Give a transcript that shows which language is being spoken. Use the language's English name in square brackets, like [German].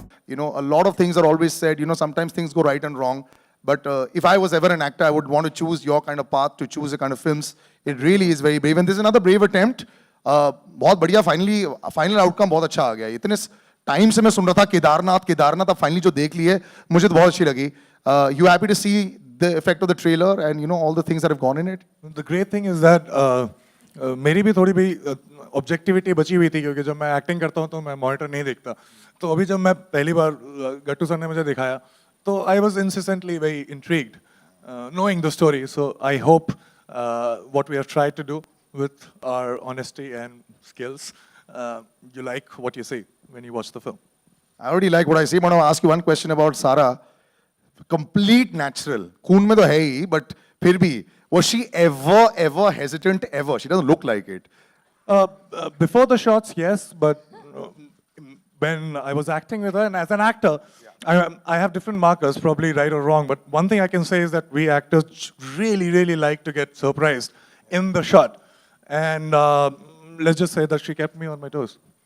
[English] a lot of things are always said. Sometimes things go right and wrong. But if I was ever an actor, I would want to choose your kind of path, to choose the kind of films. It really is very brave. And there's another brave attempt. [Hindi] बहुत बढ़िया, final outcome बहुत अच्छा आ गया. इतने time से मैं सुन रहा था केदारनाथ, अब फाइनली जो देख ली है, मुझे तो बहुत अच्छी लगी. [English] You happy to see the effect of the trailer and all the things that have gone in it? The great thing is that [Hindi] मेरी भी थोड़ी भी ऑब्जेक्टिविटी बची हुई थी, क्योंकि जब मैं एक्टिंग करता हूँ तो मैं मॉनिटर नहीं देखता. तो अभी जब मैं पहली बार गट्टू सर ने मुझे दिखाया, तो [English] I was insistently very intrigued knowing the story. So I hope what we have tried to do with our honesty and skills, you like what you see when you watch the film. I already like what I see. I want to ask you one question about Sara. Complete natural. [Hindi] खून में तो है ही, but फिर भी, [English] was she ever hesitant ever? She doesn't look like it. Before the shots, yes, but when I was acting with her, and as an actor, I have different markers, probably right or wrong, but one thing I can say is that we actors really like to get surprised in the shot. And let's just say that she kept me on my toes.